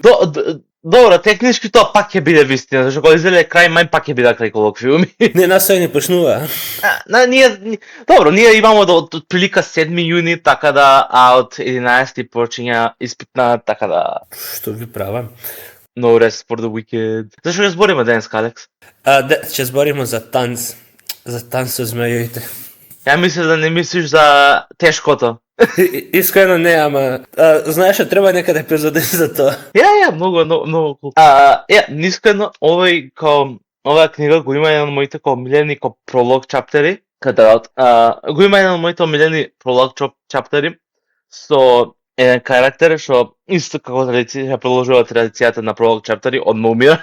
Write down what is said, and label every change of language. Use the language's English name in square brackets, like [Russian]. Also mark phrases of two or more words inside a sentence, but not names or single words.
[Macedonian] Добро, технички тоа пак ќе биде вистина, зашто кога излезе крај мај пак ќе биде крај колоквиуми. Не, насој не почнува. Ние имамо од прилика 7 јуни, така да, а од 11 почиња испитна, така да. Што ви правам? [English] No rest for the wicked. [Macedonian] Зашто ќе збориме денеска, Алекс? Ќе збориме за танц. За танц со змејоите. Ја мислам да не мислиш за тешкото. Искрено не, ама знаеш, треба некаде епизода за тоа. Многу. Искрено оваа книга го има еден од моите омилени пролог чаптери, го има еден од моите омилени пролог чаптери со еден карактер што исто како традиција продолжува традицијата на пролог чаптери од умира.